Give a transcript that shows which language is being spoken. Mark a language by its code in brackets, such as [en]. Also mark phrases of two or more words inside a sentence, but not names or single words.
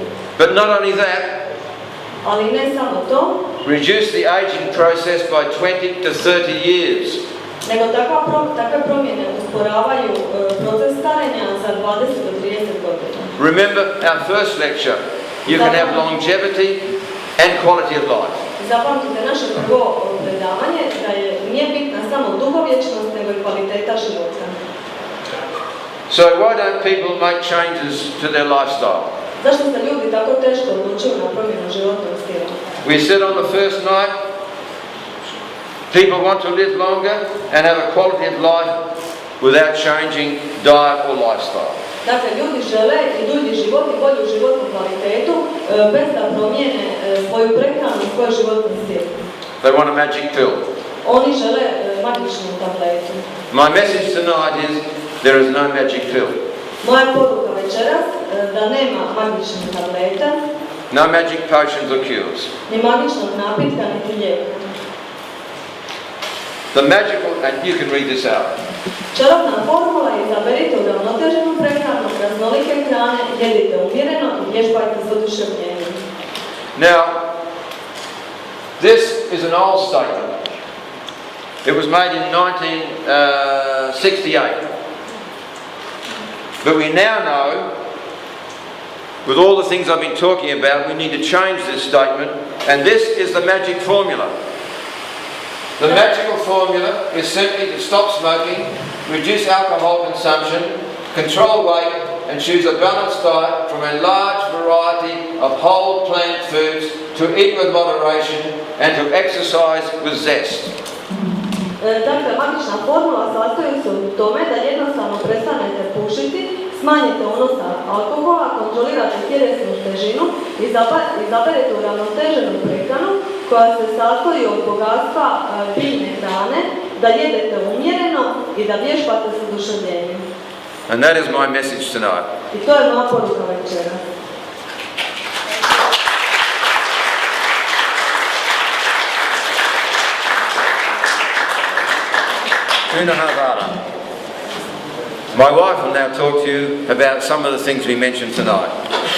[en] But not only that, [hr] Ali ne samo to, [en] reduce the aging process by 20 to 30 years. [hr] nego takve promjene usporavaju proces starenja za 20 do 30 godina. [en] Remember our first lecture, you can have longevity and quality of life. [hr] Zapamtite naše prvo predavanje da nije bitna samo dugovječnost, nego i kvaliteta života. [en] So why don't people make changes to their lifestyle? [hr] Zašto se ljudi tako teško odlučuju na promjenu životnog stila? [en] We said on the first night, people want to live longer and have a quality of life without changing diet or lifestyle. [hr] Dakle, ljudi žele i dulji život i bolju životnu kvalitetu bez da promijene svoju prehranu i svoj životni stil. [en] They want a magic pill. [hr] Oni žele magičnu tabletu. [en] My message tonight is there is no magic pill. [hr] Moja poruka večeras da nema magičnih tableta, [en] No magic potions or cures. [hr] ni magičnog napitka, niti lijeka. [en] The magical, and you can read this out. [hr] Čarobna formula je izaberite uravnoteženu prehranu, raznolike hrane, jedite umjereno i vježbajte s oduševljenjem. [en] Now, this is an old statement. It was made in 1968. But we now know, with all the things I've been talking about, we need to change this statement, and this is the magic formula. The magical formula is simply to stop smoking, reduce alcohol consumption, control weight, and choose a balanced diet from a large variety of whole plant foods, to eat with moderation, and to exercise with zest. [hr] Dakle, magična formula sastoji se u tome da jednostavno prestanete pušiti, Smanjite unos alkohola, kontrolirate tjelesnu težinu, izaberete uravnoteženu prehranu koja se sastoji od bogatstva biljne hrane, da jedete umjereno i da vježbate s oduševljenjem. [en] And that is my message tonight. [hr] I to je moja poruka večera. Una Havara. [en] My wife will now talk to you about some of the things we mentioned tonight.